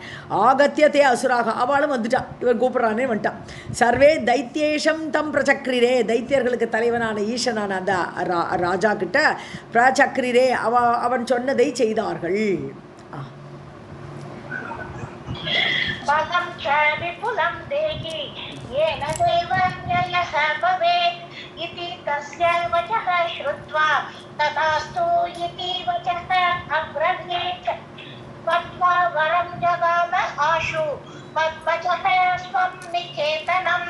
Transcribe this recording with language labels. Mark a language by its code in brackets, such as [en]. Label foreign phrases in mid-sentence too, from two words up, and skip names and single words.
[sa] आगत्य ते असुराः, [ta] அவளும் வந்துட்டான், இவன் கூப்பிட்றானே வந்துட்டான். [sa] सर्वे दैत्येशं तं प्रचक्रिरे, [ta] தைத்தியர்களுக்கு தலைவனான ஈசனான அந்த ராஜா கிட்ட பிரச்சக்ரிரே, அவன் சொன்னதை செய்தார்கள். [sa] बलं च विपुलं देहि येन देवव्ययः भवेत् इति तस्य वचः श्रुत्वा तदास्तु इति वचः अब्रवीत्। त्वत्वा वरं जगाम आशु तद्वचः स्वं निकेतनम्।